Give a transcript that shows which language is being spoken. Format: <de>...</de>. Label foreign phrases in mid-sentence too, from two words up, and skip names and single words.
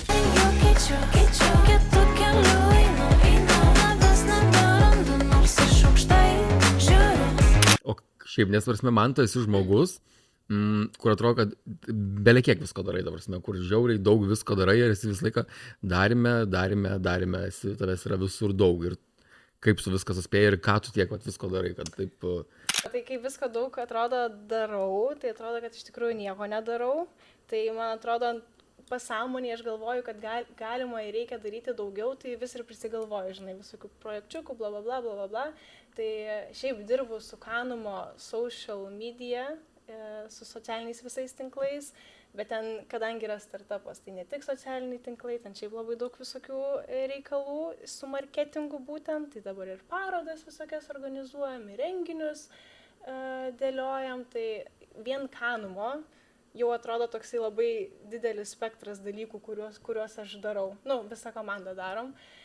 <lt>O šiaip, nesvarsime, man tu esi žmogus, kur atrodo, kad belie kiek visko darai dabar, kur žiauriai daug visko darai ir esi visą laiką darime, tavęs yra visur daug ir kaip tu viską suspėjai ir ką tu tiek visko darai, kad taip... Tai kai visko daug atrodo darau, tai atrodo, kad iš tikrųjų nieko nedarau, tai man atrodo, pasąmonėje aš galvoju, kad galima ir reikia daryti daugiau, tai vis ir prisigalvoju, žinai, visokių projekčiukų, bla bla bla bla bla bla, tai šiaip dirbu su Kanumo</lt> <en>social media,</en> <lt>su socialiniais visais tinklais, bet ten, kadangi yra startupas, tai ne tik socialiniai tinklai, ten šiaip labai daug visokių reikalų su marketingu būtent, tai dabar ir parodas visokias organizuojam, ir renginius dėliojam, tai vien Kanumo jau atrodo toksai labai didelis spektras dalykų, kuriuos aš darau, visą komandą darom.</lt>